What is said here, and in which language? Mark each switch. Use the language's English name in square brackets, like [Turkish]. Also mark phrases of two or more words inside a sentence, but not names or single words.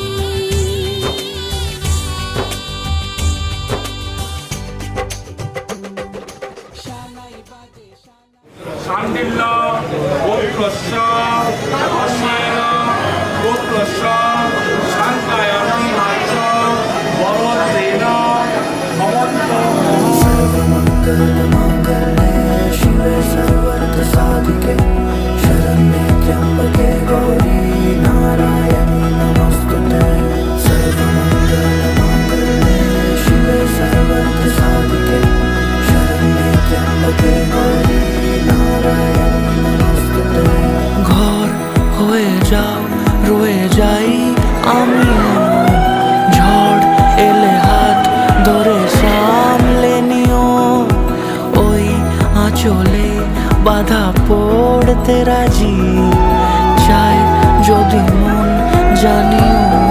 [Sanskrit] শান্তিল্য গোত্রস্য অশ্বায়ন গোত্রস্য শান্তায়ন মাত্র বরদ্রেণ ভবন্ত। शिवे सर्वार्थ साधिके शरण्ये त्र्यंबके गौरी नारायणी नमोस्तुते। सर्वमंगलमांगल्ये शिवे सर्वार्थ साधिके शरण्ये त्र्यंबके गौरी नारायणी नमोस्तुते। [Bangla] ঘর হয়ে যাও রয়ে যাই আমি এমন, ঝড় এলে হাত ধরে সামলে নিও, ওই আঁচলে বাধা পড়তে রাজি, চাই যদি মন জানিও।